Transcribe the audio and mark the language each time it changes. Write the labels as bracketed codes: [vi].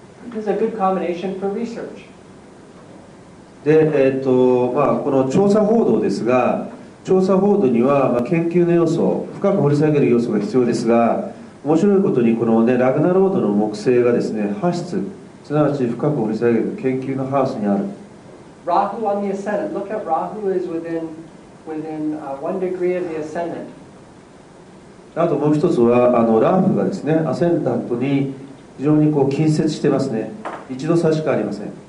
[en] This is a good combination for research. [ja] で、この調査報道ですが、調査報道には、研究の要素、深く掘り下げる要素が必要ですが、面白いことにこの、ラグナロードの木星がですね、ハ質、すなわち深く掘り下げる研究のハウスにある。 [en] Rahu on the ascendant. Look at Rahu is within 1 degree of the ascendant. [ja] あともう一つはラーフがですね、アセンダントに非常に近接してますね。一度差しかありません。